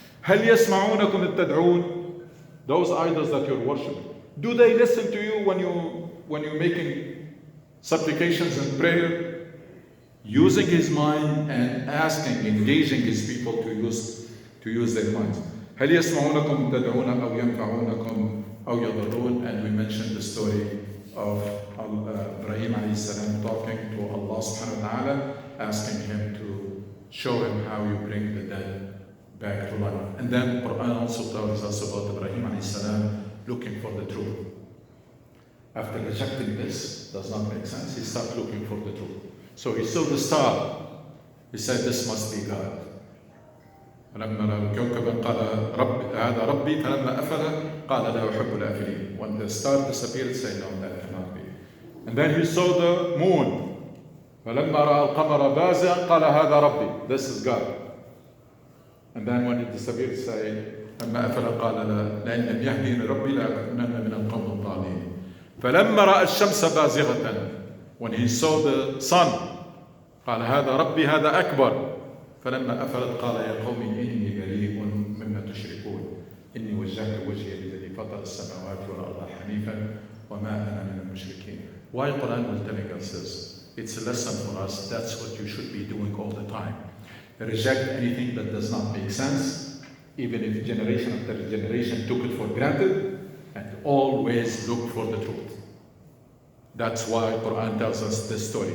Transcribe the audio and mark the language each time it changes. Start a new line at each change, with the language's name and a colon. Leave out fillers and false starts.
Arabic: هل يسمعونكم تدعون?
English: Those idols that you're worshiping, do they listen to you when you're making supplications and prayer? Using his mind and asking, engaging his people to use their minds.
Arabic: هل يسمعونكم تدعون أو ينفعونكم أو يضرون?
English: And we mentioned the story of Ibrahim alayhi salam talking to Allah subhanahu wa ta'ala, asking him to show him how you bring the dead back to life. And then Quran also tells us about Ibrahim alayhi salam looking for the truth. After rejecting this, does not make sense, he started looking for the truth. So he saw the star. He said, this must be God.
Arabic: فلما رأى كوكبا قال هذا ربي فلما أفل قال لا أحب الآفلين.
English: When the star disappeared, he said, no, that cannot be. And then he saw the moon.
Arabic: فلما رأى القمر بازغا قال هذا ربي.
English: This is God. And then when it disappeared, he said,
Arabic: لما أفل قال لئن لم يهديني ربي لأكونن من القوم الضالين. فلما رأى الشمس بازغة,
English: when he saw the sun,
Arabic: قال هذا ربي هذا أكبر. فلما أفلت قال يا قوم إني بريء مما تشركون إني وجهت وجهي للذي فطر السماوات والأرض حنيفا وما أنا من المشركين.
English: Why Quran will telling us this? It's a lesson for us. That's what you should be doing all the time. Reject anything that does not make sense, even if generation after generation took it for granted, and always look for the truth. That's why Quran tells us this story.